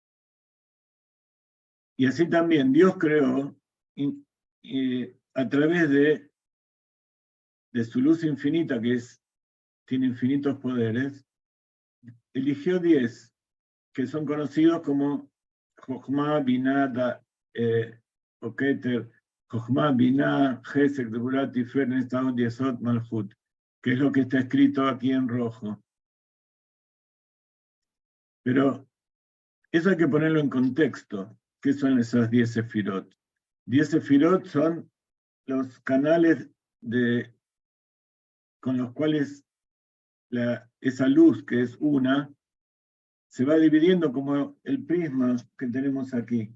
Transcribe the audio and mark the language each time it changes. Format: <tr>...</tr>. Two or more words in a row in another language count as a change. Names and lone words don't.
<es>Y así también Dios creó a través de su luz infinita, que tiene infinitos poderes, eligió 10, que son conocidos como Jochma, Binah, o Keter, Jochma, Binah, Gesek, Deburat, Tifer, Nestaot, Yesod, Malchut, que es lo que está escrito aquí en rojo. Pero eso hay que ponerlo en contexto. ¿Qué son esas 10 sefirot? 10 sefirot son los canales con los cuales esa luz, que es una, se va dividiendo como el prisma que tenemos aquí.</es>